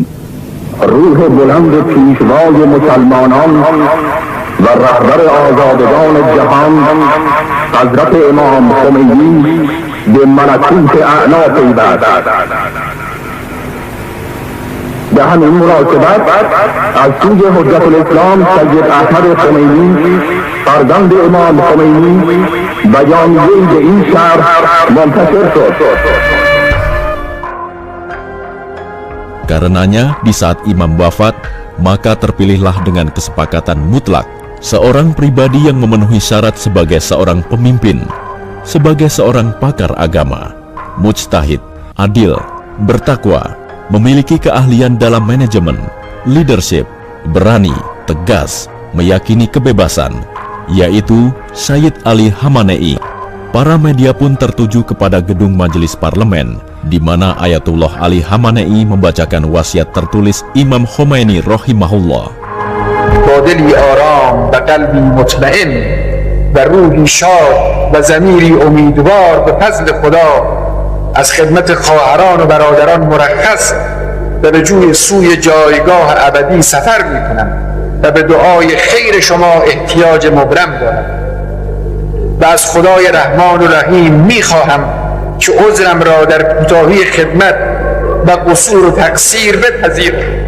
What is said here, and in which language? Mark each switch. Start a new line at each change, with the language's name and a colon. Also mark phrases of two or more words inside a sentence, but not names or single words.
Persian: روح بلند پیشوای مسلمانان و رهبر آزادگان جهان حضرت امام خمینی به ملکوت اعلی پیوست. به همین مناسبت از سوی حجت الاسلام سید احمد خمینی فرزند امام خمینی بیانیه‌ای به این شهر منتشر شد.
Indonesian: Karenanya, di saat Imam wafat, maka terpilihlah dengan kesepakatan mutlak seorang pribadi yang memenuhi syarat sebagai seorang pemimpin, sebagai seorang pakar agama, mujtahid, adil, bertakwa, memiliki keahlian dalam manajemen, leadership, berani, tegas, meyakini kebebasan, yaitu Sayyid Ali Khamenei, Para media pun tertuju kepada gedung majelis parlemen, di mana Ayatullah Ali Khamenei membacakan wasiat tertulis Imam Khomeini rahimahullah.
Persian: با دلی آرام و قلبی مطمئن و روحی شاد و ضمیری امیدوار به فضل خدا از خدمت خواهران و برادران مرخص و به سوی جایگاه ابدی سفر میکنم و به دعای خیر شما احتیاج مبرم دارم و از خدای رحمان و رحیم میخواهم که عذرم را در کوتاهی خدمت و قصور و تقصیر بپذیرد